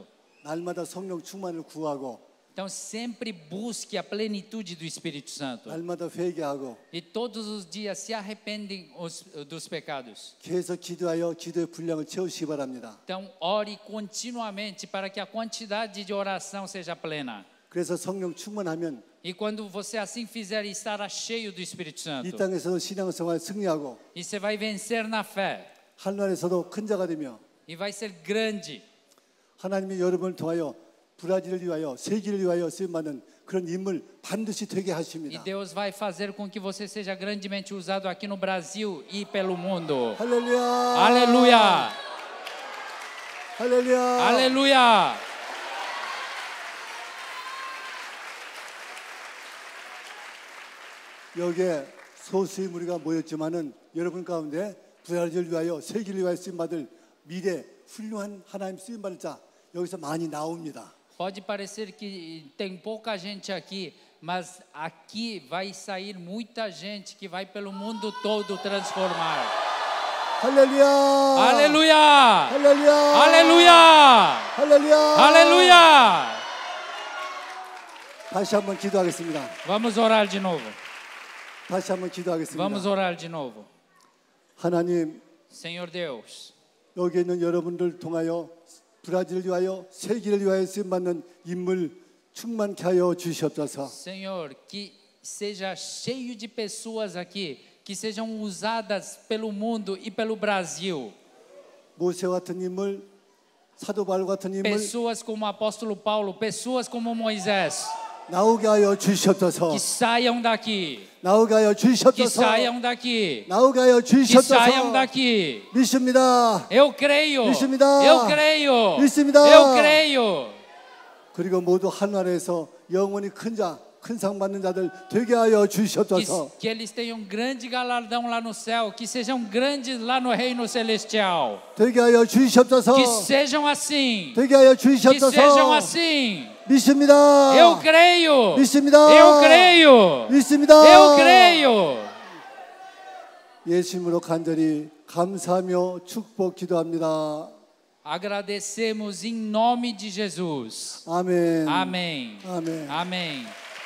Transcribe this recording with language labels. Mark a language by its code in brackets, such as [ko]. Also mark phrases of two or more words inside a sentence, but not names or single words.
[ko] 날마다 성령 충만을 구하고 [pt] Então sempre busque a plenitude do Espírito Santo. [ko] 날마다 회개하고 [pt] E todos os dias se arrependem dos pecados. [ko] 계속 기도하여 기도의 분량을 채우시기 바랍니다. [pt] Então ore continuamente para que a quantidade de oração seja plena. [ko] 그래서 성령 충만하면 [pt] E quando você assim fizer, estará cheio do Espírito Santo. [ko] 이 땅에서도 신앙생활 승리하고 [pt] E você vai vencer na fé. [ko] 하늘나라에서도 큰 자가 되며 [pt] E vai ser grande. [ko] 하나님이 여러분을 통하여 브라질을 위하여 세계를 위하여 쓰임받는 그런 인물 반드시 되게 E 하십니다. [pt] Deus vai fazer com que você seja grandemente usado aqui no Brasil e pelo mundo. [ko] 할렐루야. [pt] Aleluia! [ko] 할렐루야. [pt] Aleluia! [ko] 여기에 소수의 무리가 모였지만은 여러분 가운데 브라질을 위하여 세계를 위하여 쓰임받을 미래 훌륭한 하나님 쓰임받을 자 여기서 많이 나옵니다. [pt] Pode parecer que tem pouca gente aqui, mas aqui vai sair muita gente que vai pelo mundo todo transformar. [ko] 할렐루야. [pt] Aleluia! [ko] 할렐루야. [pt] Aleluia! [ko] 할렐루야. [pt] Aleluia! [ko] 다시 한번 기도하겠습니다. [pt] Vamos orar de novo. [ko] 다시 한번 기도하겠습니다. [pt] Vamos orar de novo. [ko] 하나님, [pt] Senhor Deus, [ko] 여기 있는 여러분들 통하여 브라질을 위하여 세계를 위하여 쓰임받는 인물 충만케 하여 주시옵소서. [pt] Senhor, que seja cheio de pessoas aqui que sejam usadas pelo mundo e pelo Brasil. [ko] 모세 같은 인물, 사도 바울 같은 인물 [pt] Pessoas como o apóstolo Paulo, pessoas como Moisés, [ko] 나오게 하여 주시옵소서. [pt] que saiam daqui, [ko] 나오게 하여 que 주시옵소서. [pt] saiam daqui, [ko] 나오게 하여 que 주시옵소서. [pt] saiam daqui. [ko] 믿습니다. [pt] Eu creio, [ko] 믿습니다. [pt] eu creio, [ko] 믿습니다. [pt] eu creio. [ko] 그리고 모두 하늘에서 영원히 큰 상 받는 자들 되게 하여 Que, 주시옵소서. [pt] que eles tenham grande galardão lá no céu, que sejam grandes lá no reino celestial. [ko] 되게 하여 주시옵소서. [pt] Que sejam assim, [ko] 되게 하여 que 주시옵소서. [pt] sejam assim. [ko] 믿습니다. [pt] Eu creio, [ko] 믿습니다. [pt] eu creio, [ko] 믿습니다. [pt] eu creio. [ko] 예수님으로 간절히 감사하며 축복 기도합니다. [pt] Agradecemos em nome de Jesus. [ko] 아멘. [pt] Amém. [ko] 아멘. [pt] Amém.